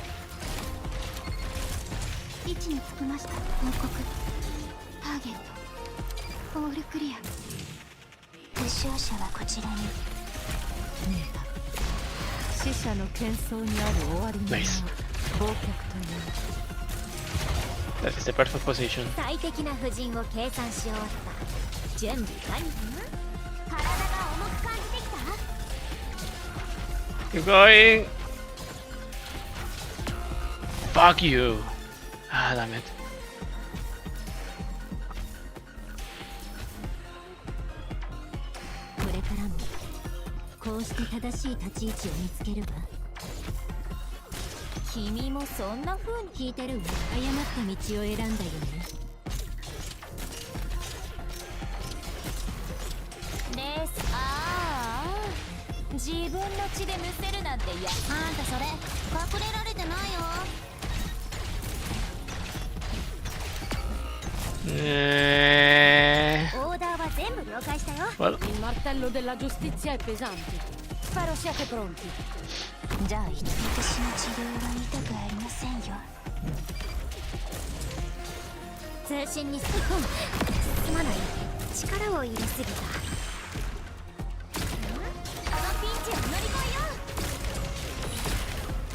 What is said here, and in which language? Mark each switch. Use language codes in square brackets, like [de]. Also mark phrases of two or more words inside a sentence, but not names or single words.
[ja] 位置につきました。報告。 [en] target all clear. [ja] 負傷者はこちらに。見えた。死者の喧騒にある終わりのない [en] Nice. [ja] 忘却という。 [en] That is the perfect position. [ja] 最適な布陣を計算し終わった。準備完了。体が重く感じてきた。 [en] Keep going. Fuck you. Ah, damn it. [ja] これからもこうして正しい立ち位置を見つけるわ。君もそんな風に聞いてるわ。誤った道を選んだよね。レース、ああ、自分の血でむせるなんてや。あんたそれ隠れられてないよ。オーダーは全部了解したよ。 [en] Well, [it] Il martello della giustizia è pesante. Spero siate pronti. [ja] じゃあ私の治療は痛くありませんよ。通信にすまない。力を入れすぎた。このピンチを乗り越えよう。